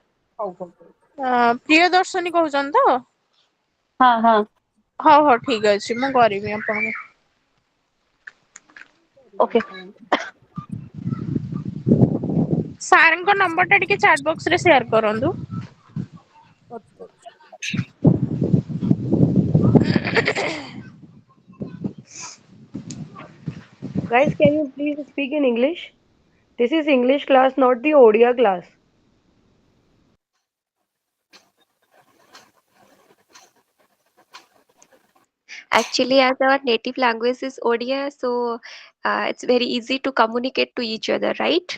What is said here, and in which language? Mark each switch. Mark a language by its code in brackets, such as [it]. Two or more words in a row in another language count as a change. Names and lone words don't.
[or] ହଉ ହଉ। ପ୍ରିୟଦର୍ଶିନୀ କହୁଛନ୍ତି ତ? ହଁ ହଁ। ହଉ ହଉ ଠିକ ଅଛି, ମୁଁ କରିବି ଆପଣଙ୍କୁ। ଓକେ। ସାରଙ୍କ ନମ୍ବର ଟା ଟିକେ [en] chat box [or] ରେ ସେୟାର କରନ୍ତୁ। [en] Guys, can you please speak in English? This is English class, not the ODIA class. Actually, as our native language is Odia, so it's very easy to communicate to each other, right?